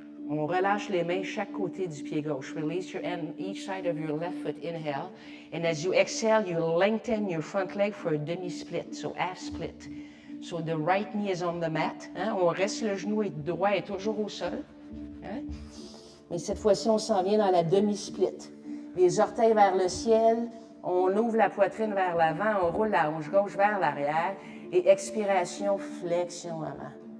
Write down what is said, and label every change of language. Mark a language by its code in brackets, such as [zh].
[fr] On relâche les mains chaque côté du pied gauche. [en] Release your hand each side of your left foot. Inhale. And as you exhale, you lengthen your front leg for a demi-split, so half split. So the right knee is on the mat. [fr] On reste le genou droit est toujours au sol. Mais cette fois-ci, on s'en vient dans la demi-split. Les orteils vers le ciel. On ouvre la poitrine vers l'avant. On roule la hanche gauche vers l'arrière. Et expiration, flexion avant.